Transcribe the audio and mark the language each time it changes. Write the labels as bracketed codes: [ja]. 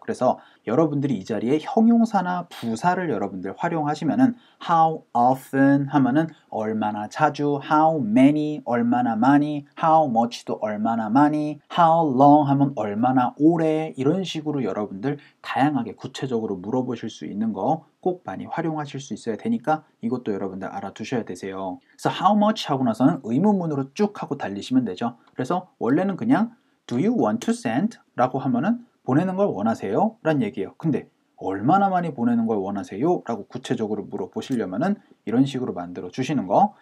[ko] 그래서 여러분들이 이 자리에 형용사나 부사를 여러분들 활용하시면은 how often 하면은 얼마나 자주, how many 얼마나 많이, how much도 얼마나 많이, how long 하면 얼마나 오래 이런 식으로 여러분들 다양하게 구체적으로 물어보실 수 있는 거 꼭 많이 활용하실 수 있어야 되니까 이것도 여러분들 알아두셔야 되세요. 그래서 how much 하고 나서는 의문문으로 쭉 하고 달리시면 되죠. 그래서 원래는 그냥 [en] Do you want to send? [ko] 라고 하면은 보내는 걸 원하세요? 란 얘기예요. 근데 얼마나 많이 보내는 걸 원하세요? 라고 구체적으로 물어보시려면은 이런 식으로 만들어 주시는 거.